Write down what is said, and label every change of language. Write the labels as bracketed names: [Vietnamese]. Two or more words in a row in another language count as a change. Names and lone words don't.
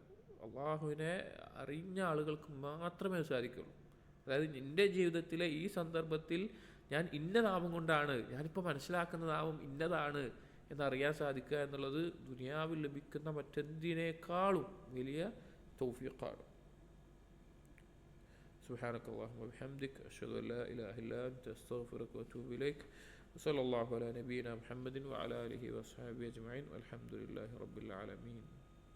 [Malayalam] അള്ളാഹുവിനെ അറിഞ്ഞ ആളുകൾക്ക് മാത്രമേ സാധിക്കുള്ളൂ. അതായത് എൻ്റെ ജീവിതത്തിലെ ഈ സന്ദർഭത്തിൽ ഞാൻ ഇന്ന നാമം കൊണ്ടാണ്, ഞാനിപ്പോൾ മനസ്സിലാക്കുന്ന നാമം ഇന്നതാണ് എന്നറിയാൻ സാധിക്കുക എന്നുള്ളത് ദുനിയാവിൽ ലഭിക്കുന്ന മറ്റെന്തിനേക്കാളും വലിയ തൗഫീഖാണ്. [Arabic] سبحانك اللهم وبحمدك أشهد أن لا إله إلا أنت أستغفرك وأتوب إليك وصلى الله على نبينا محمد وعلى آله وصحبه أجمعين والحمد لله رب العالمين.